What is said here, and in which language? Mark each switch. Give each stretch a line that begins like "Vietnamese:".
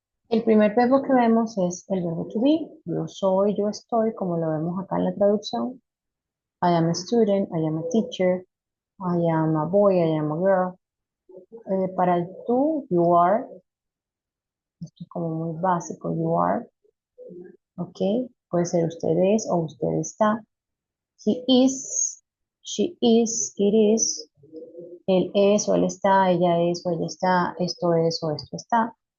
Spanish: El primer verbo que vemos es el verbo to be. Yo soy, yo estoy, como lo vemos acá en la traducción.
English: I am a student, I am a teacher, I am a boy, I am a girl.
Spanish: Para el tú,
English: you are,
Spanish: esto es como muy básico, you are, ¿ok? Puede ser usted es o usted está.
English: He is, she is, it is,
Spanish: él es o él está, ella es o ella está, esto es o esto está.